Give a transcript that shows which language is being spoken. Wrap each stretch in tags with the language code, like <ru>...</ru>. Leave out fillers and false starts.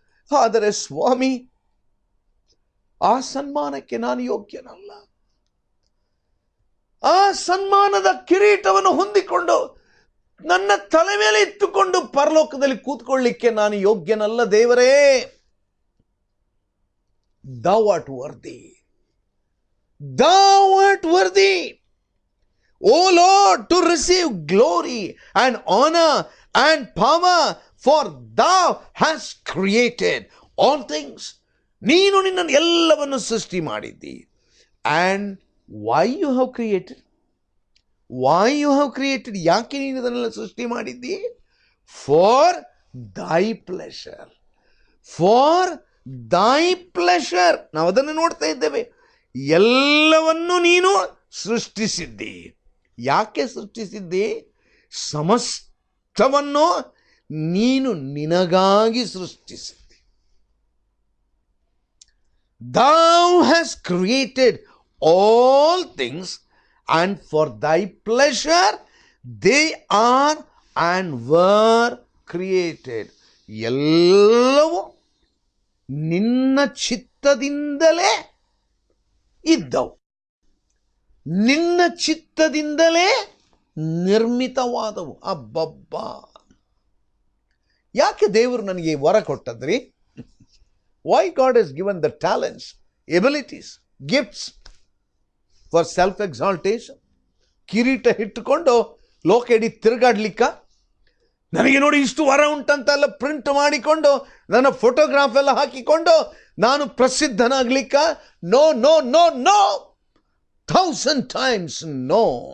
<kn>ಆದರೆ ಸ್ವಾಮಿ, ಆ ಸನ್ಮಾನಕ್ಕೆ ನಾನು ಯೋಗ್ಯನಲ್ಲ. ಆ ಸನ್ಮಾನದ ಕಿರೀಟವನ್ನು ಹೊಂದಿಕೊಂಡು ನನ್ನ ತಲೆ ಮೇಲೆ ಇಟ್ಟುಕೊಂಡು ಪರಲೋಕದಲ್ಲಿ ಕೂತ್ಕೊಳ್ಳಿಕ್ಕೆ ನಾನು ಯೋಗ್ಯನಲ್ಲ ದೇವರೇ.</kn> <en>Thou art worthy. Thou art worthy, O Lord, to receive glory and honor and power, for thou hast created all things.</en> <kn>ನೀನು ನಿನ್ನನ್ನು ಎಲ್ಲವನ್ನು ಸೃಷ್ಟಿ ಮಾಡಿದ್ದಿ.</kn> <en>And why you have created? Why you have created?</en> <kn>ಯಾಕೆ ನೀನು ಇದನ್ನೆಲ್ಲ ಸೃಷ್ಟಿ ಮಾಡಿದ್ದಿ?</kn> <en>For thy pleasure. For thy pleasure.</en> <kn>ನಾವು ಅದನ್ನು ನೋಡ್ತಾ ಇದ್ದೇವೆ. ಎಲ್ಲವನ್ನು ನೀನು ಸೃಷ್ಟಿಸಿದ್ದಿ. ಯಾಕೆ ಸೃಷ್ಟಿಸಿದ್ದಿ? ಸಮಸ್ತವನ್ನು ನೀನು ನಿನಗಾಗಿ ಸೃಷ್ಟಿಸಿದ್ದಿ.</kn> <en>Thou hast created all things, and for thy pleasure they are and were created.</en> <kn>ಎಲ್ಲವೂ ನಿನ್ನ ಚಿತ್ತದಿಂದಲೇ ಇದ್ದವು, ನಿನ್ನ ಚಿತ್ತದಿಂದಲೇ ನಿರ್ಮಿತವಾದವು. ಅಬ್ಬಬ್ಬ! ಯಾಕೆ ದೇವರು ನನಗೆ ವರ ಕೊಟ್ಟದ್ರಿ?</kn> <en>Why God has given the talents, abilities, gifts for self-exaltation?</en> <kn>ಕಿರೀಟ ಇಟ್ಟುಕೊಂಡು ಲೋಕ ಇಡೀ ತಿರುಗಾಡ್ಲಿಕ್ಕ, ನನಗೆ ನೋಡಿ ಇಷ್ಟು ವರ ಉಂಟಂತೆಲ್ಲ ಪ್ರಿಂಟ್ ಮಾಡಿಕೊಂಡು ನನ್ನ ಫೋಟೋಗ್ರಾಫ್ ಎಲ್ಲ ಹಾಕಿಕೊಂಡು ನಾನು ಪ್ರಸಿದ್ಧನಾಗ್ಲಿಕ್ಕ?</kn> <en>No no no no, 1000 times no.</en>